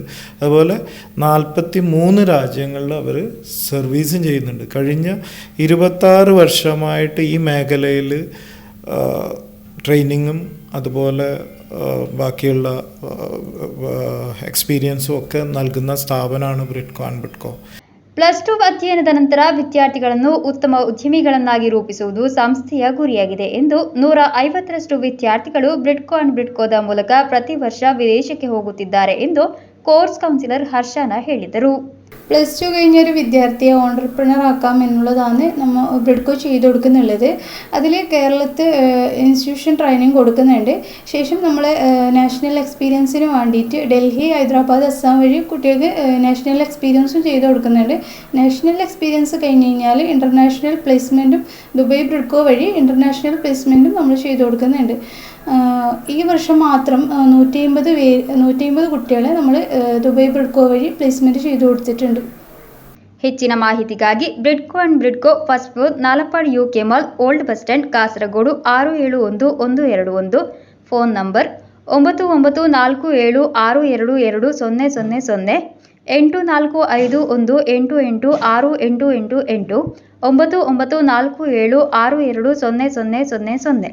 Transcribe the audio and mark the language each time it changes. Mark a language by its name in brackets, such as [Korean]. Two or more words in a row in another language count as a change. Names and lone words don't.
[Malayalam] അതുപോലെ 43 രാജ്യങ്ങളിൽ അവർ സർവീസും ചെയ്യുന്നുണ്ട്. കഴിഞ്ഞ 26 വർഷമായിട്ട് ഈ മേഖലയിൽ ട്രെയിനിങ്ങും അതുപോലെ ബാക്കിയുള്ള എക്സ്പീരിയൻസും ഒക്കെ നൽകുന്ന സ്ഥാപനമാണ് ബ്രിഡ്കോ ആൻഡ് ബ്രിഡ്കോ. [Kannada] +2 ಅಧ್ಯಯನದ ನಂತರ ವಿದ್ಯಾರ್ಥಿಗಳನ್ನು ಉತ್ತಮ ಉದ್ಯಮಿಗಳನ್ನಾಗಿ ರೂಪಿಸುವುದು ಸಂಸ್ಥೆಯ ಗುರಿಯಾಗಿದೆ ಎಂದು 150ರಷ್ಟು ವಿದ್ಯಾರ್ಥಿಗಳು ಬ್ರಿಡ್ಕೋ ಆ್ಯಂಡ್ ಬ್ರಿಡ್ಕೋದ ಮೂಲಕ ಪ್ರತಿ ವರ್ಷ ವಿದೇಶಕ್ಕೆ ಹೋಗುತ್ತಿದ್ದಾರೆ ಎಂದು [English] course counsellor [Kannada] ഹർഷാന ಹೇಳಿದರು. [Malayalam] +2 കഴിഞ്ഞൊരു വിദ്യാർത്ഥിയെ ഓൺട്രപ്രണർ ആക്കാം എന്നുള്ളതാണ് നമ്മൾ ബ്രിഡ്കോ ചെയ്തു കൊടുക്കുന്നുള്ളത്. അതിൽ കേരളത്തിൽ [English] institution training [Malayalam] കൊടുക്കുന്നുണ്ട്. ശേഷം നമ്മൾ [English] national experience [Malayalam] വേണ്ടിയിട്ട് ഡൽഹി, ഹൈദരാബാദ്, അസ്സാം വഴി കുട്ടികൾക്ക് [English] national experience [Malayalam] ചെയ്തു കൊടുക്കുന്നുണ്ട്. [English] national experience [Malayalam] കഴിഞ്ഞ് കഴിഞ്ഞാൽ [English] international placement [Malayalam] ദുബായ് ബ്രിഡ്കോ വഴി [English] international placement [Malayalam] നമ്മൾ ചെയ്തു കൊടുക്കുന്നുണ്ട്. ഈ വർഷം മാത്രം 150 കുട്ടികളെ നമ്മൾ ദുബായ് ബ്രിഡ്കോ വഴി പ്ലേസ്മെൻറ്റ് ചെയ്തു കൊടുത്തിട്ടുണ്ട്. [Kannada] ಹೆಚ್ಚಿನ ಮಾಹಿತಿಗಾಗಿ ಬ್ರಿಡ್ಕೋ ಆ್ಯಂಡ್ ಬ್ರಿಡ್ಕೋ [English] first floor [Kannada] ನಾಲಪಾಡ್ UK ಮಾಲ್, ಓಲ್ಡ್ ಬಸ್ ಸ್ಟ್ಯಾಂಡ್, ಕಾಸರಗೋಡು 671121. [English] phone number [Kannada] 9947622000, 8451886888, 9947622000.